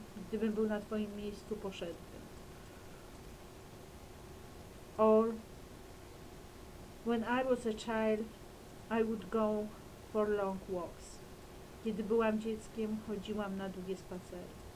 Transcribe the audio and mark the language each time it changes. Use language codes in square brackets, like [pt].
[pl] Gdybym był na twoim miejscu, poszedłbym. [en] Or when I was a child, I would go for long walks. [pl] Kiedy byłam dzieckiem, chodziłam na długie spacery.